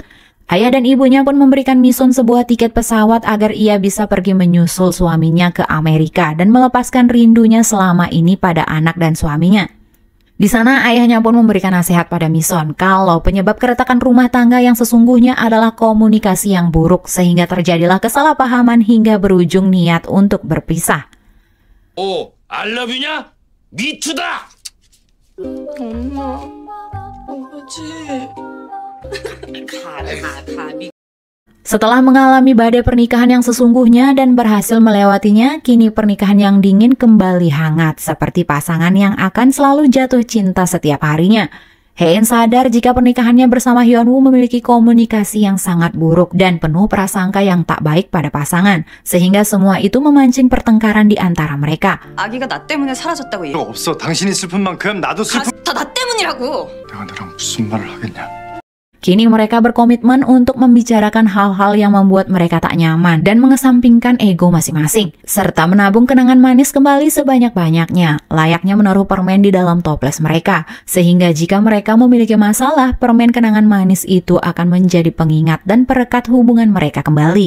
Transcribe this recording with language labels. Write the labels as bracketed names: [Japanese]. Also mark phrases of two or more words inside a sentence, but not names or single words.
[Indonesian] Ayah dan ibunya pun memberikan Mi-son sebuah tiket pesawat agar ia bisa pergi menyusul suaminya ke Amerika dan melepaskan rindunya selama ini pada anak dan suaminya. Di sana ayahnya pun memberikan nasihat pada Mi-son kalau penyebab keretakan rumah tangga yang sesungguhnya adalah komunikasi yang buruk sehingga terjadilah kesalahpahaman hingga berujung niat untuk berpisah. [English] Oh, I love you-냐? Me too-다! [Korean] 엄마, 아버지. [Indonesian] Setelah mengalami badai pernikahan yang sesungguhnya dan berhasil melewatinya, kini pernikahan yang dingin kembali hangat seperti pasangan yang akan selalu jatuh cinta setiap harinya. Hae-in sadar jika pernikahannya bersama Hyun-woo memiliki komunikasi yang sangat buruk dan penuh prasangka yang tak baik pada pasangan, sehingga semua itu memancing pertengkaran di antara mereka. [Korean] 아기가 나 때문에 사라졌다고 얘기. 없어. 당신이 슬픈 만큼 나도 슬픈. 다 나 때문이라고. 내가 너랑 무슨 말을 하겠냐? [Indonesian] Kini mereka berkomitmen untuk membicarakan hal-hal yang membuat mereka tak nyaman dan mengesampingkan ego masing-masing, serta menabung kenangan manis kembali sebanyak-banyaknya, layaknya menaruh permen di dalam toples mereka, sehingga jika mereka memiliki masalah, permen kenangan manis itu akan menjadi pengingat dan perekat hubungan mereka kembali.